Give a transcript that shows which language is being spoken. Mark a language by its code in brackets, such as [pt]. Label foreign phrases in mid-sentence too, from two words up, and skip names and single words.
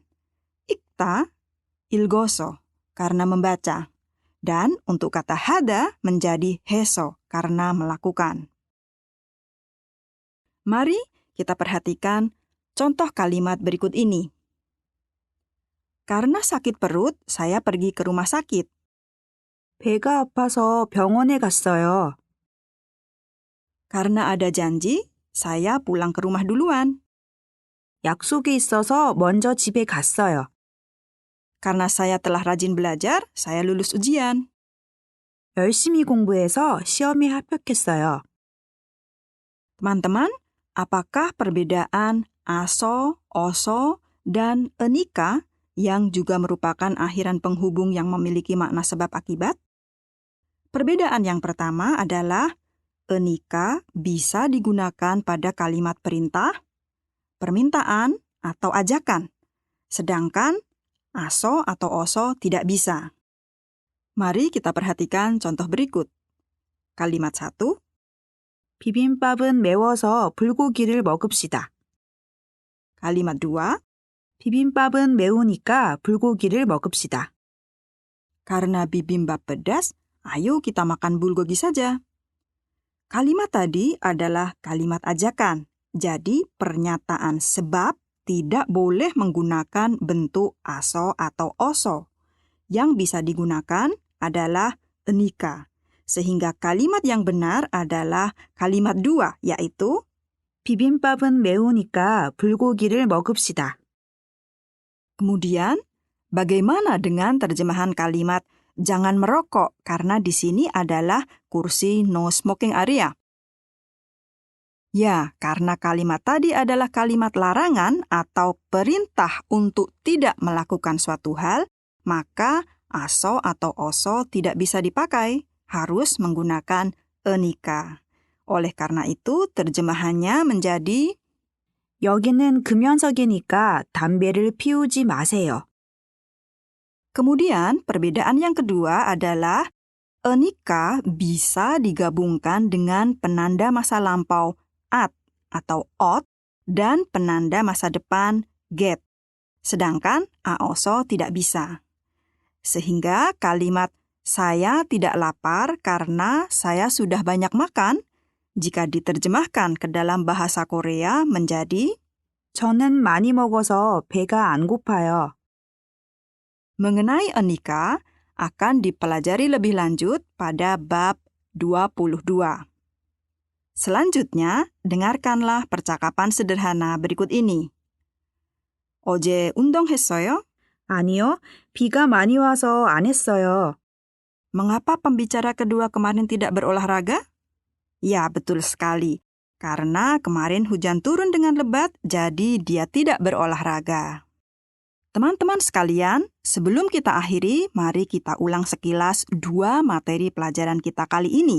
[ko] 읽다, 읽어서 [id] karena membaca. Dan untuk kata hada menjadi heso karena melakukan. Mari kita perhatikan contoh kalimat berikut ini. Karena sakit perut, saya pergi ke rumah sakit. [ko] 배가 아파서 병원에 갔어요. [id] Karena ada janji, saya pulang ke rumah duluan. [ko] 약속이 있어서 먼저 집에 갔어요. [id] Karena saya telah rajin belajar, saya lulus ujian. [ko] 열심히 공부해서 시험에 합격했어요. [id] Teman-teman, apakah perbedaan aso, oso, dan enika yang juga merupakan akhiran penghubung yang memiliki makna sebab akibat? Perbedaan yang pertama adalah enika bisa digunakan pada kalimat perintah, permintaan, atau ajakan. Sedangkan aso atau oso tidak bisa. Mari kita perhatikan contoh berikut. Kalimat 1. [ko] 비빔밥은 매워서 불고기를 먹읍시다. [id] Kalimat 2. [ko] 비빔밥은 매우니까 불고기를 먹읍시다. [id] Karena bibimbap pedas, ayo kita makan bulgogi saja. Kalimat tadi adalah kalimat ajakan. Jadi pernyataan sebab tidak boleh menggunakan bentuk aso atau oso. Yang bisa digunakan adalah enika. Sehingga kalimat yang benar adalah kalimat 2, yaitu [ko] 비빔밥은 매우니까 불고기를 먹읍시다. [id] Kemudian, bagaimana dengan terjemahan kalimat jangan merokok karena di sini adalah kursi [en] no smoking area? [id] Ya, karena kalimat tadi adalah kalimat larangan atau perintah untuk tidak melakukan suatu hal, maka aso atau oso tidak bisa dipakai, harus menggunakan enika. Oleh karena itu, terjemahannya menjadi [ko] 여기는 금연석이니까 담배를 피우지 마세요. [id] Kemudian, perbedaan yang kedua adalah enika bisa digabungkan dengan penanda masa lampau at atau ot dan penanda masa depan get. Sedangkan aoso tidak bisa. Sehingga kalimat saya tidak lapar karena saya sudah banyak makan jika diterjemahkan ke dalam bahasa Korea menjadi [ko] 저는 많이 먹어서 배가 안 고파요. [id] mengenai enika akan dipelajari lebih lanjut pada bab 22. Selanjutnya, dengarkanlah percakapan sederhana berikut ini. [ko] 어제 운동했어요? 아니요, 비가 많이 와서 안 했어요. [id] Mengapa pembicara kedua kemarin tidak berolahraga? Ya, betul sekali. Karena kemarin hujan turun dengan lebat, jadi dia tidak berolahraga. Teman-teman sekalian, sebelum kita akhiri, mari kita ulang sekilas 2 materi pelajaran kita kali ini.